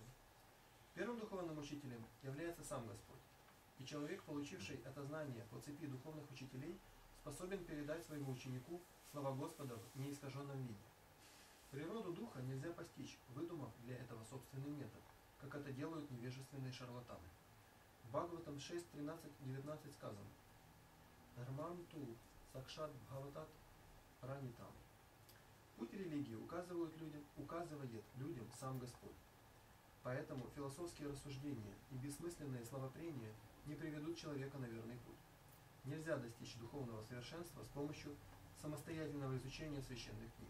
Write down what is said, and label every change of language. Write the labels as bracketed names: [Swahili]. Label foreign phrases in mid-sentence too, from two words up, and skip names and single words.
[Russian] Первым духовным учителем является сам Господь, и человек, получивший это знание по цепи духовных учителей, способен передать своему ученику слова Господа в неискаженном виде. Природу духа нельзя постичь, выдумав для этого собственный метод, как это делают невежественные шарлатаны. В Бхагаватам 6, 13, 19 сказано: [Sanskrit] धर्मं तु साक्षाद् भगवत् प्रणीतम्. [Russian] Путь религии указывает людям сам Господь. Поэтому философские рассуждения и бессмысленные словопрения не приведут человека на верный путь. Нельзя достичь духовного совершенства с помощью самостоятельного изучения священных книг.